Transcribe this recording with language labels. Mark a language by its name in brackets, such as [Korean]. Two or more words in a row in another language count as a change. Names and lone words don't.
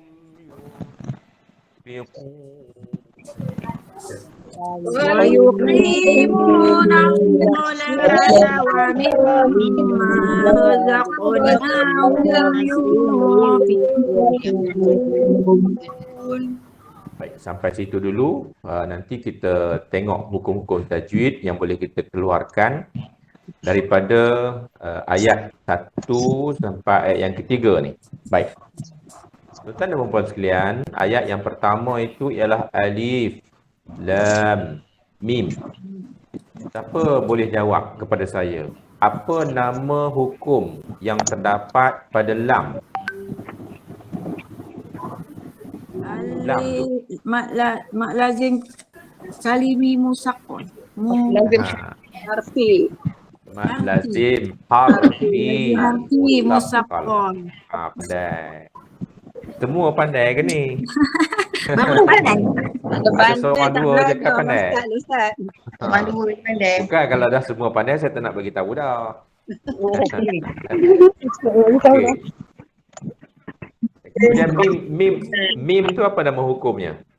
[Arabic] ويقيمون الصلاة ومما رزقناهم ينفقون. [Malay] Baik, sampai situ dulu. Nanti kita tengok hukum-hukum tajwid yang boleh kita keluarkan daripada ayat 1 sampai ayat yang ketiga ni. Baik. Tuan-tuan dan puan sekalian, ayat yang pertama itu ialah Alif Lam Mim. Siapa boleh jawab kepada saya? Apa nama hukum yang terdapat pada lam? Lam tu. Mak lazim kalimi musaqqal. Lazim Ha. harfi. Mad lazim harfi Harfi musaqqal. musaqqal. Pandai. Semua pandai ke ni? Baru pandai. Ada Ada pandai seorang tak dua je kan belajar pandai. Ustaz. Malu pandai. Bukan kalau dah semua pandai saya tak nak bagi tahu dah. Oh. Okey. Kemudian mim tu apa nama hukumnya?